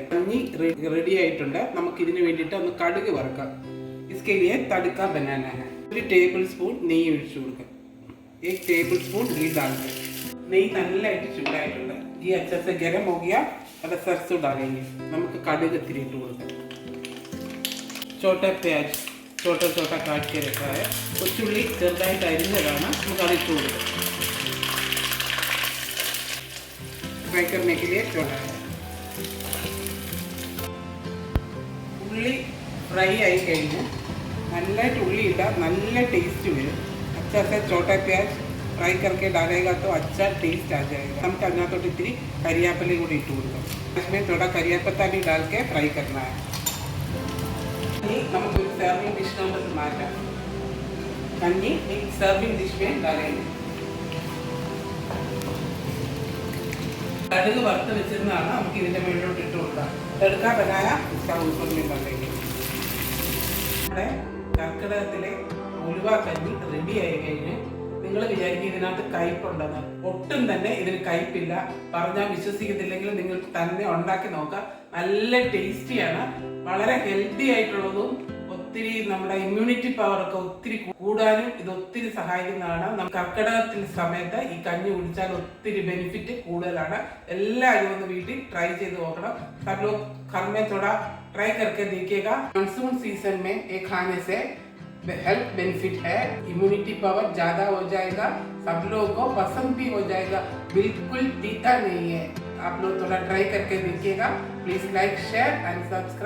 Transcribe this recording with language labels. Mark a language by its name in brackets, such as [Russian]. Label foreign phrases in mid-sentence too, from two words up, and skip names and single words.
[Malayalam] കഞ്ഞി റെഡി ആയിട്ടുണ്ട്. നമുക്കിതിന് വേണ്ടിയിട്ട് ഒന്ന് കടുക് വറുക്കാം. [Hindi] इसके लिए तड़का बनाना है. 1 [English] table spoon [Malayalam] നെയ്യ് ഒഴിച്ചു കൊടുക്കാം. [Hindi] 1 [English] table spoon [Hindi] घी डाल दें. [Malayalam] നെയ്യ് നല്ലതായിട്ട് ചൂടായിട്ടുണ്ട്. [Hindi] घी अच्छे से गरम हो गया. अब सरसों डालेंगे. [Malayalam] നമുക്ക് കടുക് ഇത്തിരി ഇട്ട് കൊടുക്കാം. [Hindi] छोटा प्याज छोटा छोटा काट के रखा है. [Malayalam] കൊച്ചുള്ളി ചെറുതായിട്ട് അരിഞ്ഞതാണ്. നമുക്ക് അത് ഇട്ട് കൊടുക്കാം. ഫ്രൈ [Hindi] करने के लिए छोटा है. [Malayalam] ഉള്ളി ഫ്രൈ ആയി കഴിഞ്ഞു. നല്ലതായിട്ട് ഉള്ളി ഇട്ടാൽ നല്ല ടേസ്റ്റ് വരും. [Hindi] अच्छा से छोटा प्याज फ्राई करके डालेगा तो अच्छा टेस्ट आ जाएगा। हम करना तो इतनी करियापत्ता को इट കൊടുക്കാം इसमें थोड़ा करियापत्ता भी डाल के फ्राई करना है। [Malayalam] ये നമുക്ക് ഒരു സർവിംഗ് ഡിഷിലോട്ട് മാറ്റാം। [Hindi] കഞ്ഞി एक [English] serving dish [Hindi] में डालेंगे। [Malayalam] കടുക് വറുത്ത് വെച്ചിരുന്നതാണ് നമുക്ക് ഇതിന്റെ മേളിലോട്ട് ഇട്ട് കൊടുക്കാം। [Hindi] तड़का बनाया इसका ऊपर में डालेंगे। [Malayalam] നമ്മുടെ കർക്കിടകത്തിലെ ഉലുവ കഞ്ഞി റെഡി ആയി കഴിഞ്ഞ് നിങ്ങൾ വിചാരിക്കും ഇതിനകത്ത് കയ്പുണ്ടെന്ന്. ഒട്ടും തന്നെ ഇതിന് കയ്പില്ല. പറഞ്ഞാൽ വിശ്വസിക്കത്തില്ലെങ്കിൽ നിങ്ങൾ തന്നെ ഉണ്ടാക്കി നോക്കുക. നല്ല ടേസ്റ്റിയാണ്, വളരെ ഹെൽത്തി ആയിട്ടുള്ളതും ഒത്തിരി നമ്മുടെ [English] immunity power [Malayalam] ഒക്കെ ഒത്തിരി കൂടാനും ഇത് ഒത്തിരി സഹായിക്കുന്നതാണ്. കർക്കിടകത്തിൽ സമയത്ത് ഈ കഞ്ഞി കുടിച്ചാൽ ഒത്തിരി ബെനിഫിറ്റ് കൂടുതലാണ്. എല്ലാവരും ഒന്ന് വീട്ടിൽ ട്രൈ ചെയ്ത് നോക്കണം. [Hindi] सब लोग घर में थोड़ा ट्राई करके देखिएगा। [English] monsoon season [Hindi] में ये खाने से [English] health benefit [Hindi] है, [English] immunity power [Hindi] ज़्यादा हो जाएगा, सब लोगों को पसंद भी हो जाएगा, बिल्कुल तीता नहीं है। आप लोग थोड़ा ट्राई करके देखिएगा। [English] please like share and subscribe.